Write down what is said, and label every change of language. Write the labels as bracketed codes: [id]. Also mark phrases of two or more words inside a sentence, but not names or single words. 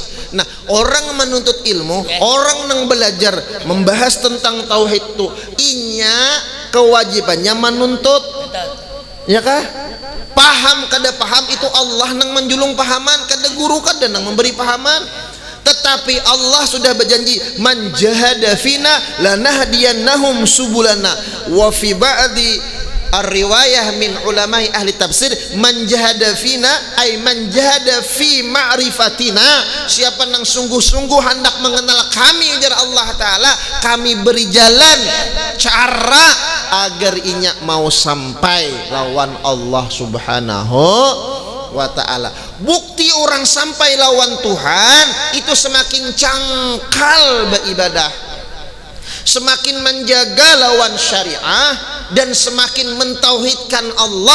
[bjn] Nah orang menuntut ilmu orang yang belajar membahas tentang tauhid tuh inya kewajibannya menuntut ya kah. Paham kada paham itu Allah nang menjulung pahaman, kada guru kada nang memberi pahaman. Tetapi Allah sudah berjanji [ar] من جاهد فينا لنهدينهم سبلنا وفي بعض الرواية من علماء أهل التفسير, من جاهد فينا أي من جاهد في معرفتنا, [bjn] siapa yang sungguh-sungguh hendak mengenal kami jar Allah taala, kami beri jalan cara agar inya mau sampai lawan Allah [ar] سبحانه وتعالى. [bjn] Bukti orang sampai lawan Tuhan itu semakin cangkal beribadah, semakin menjaga lawan syariah, dan semakin mentauhidkan Allah.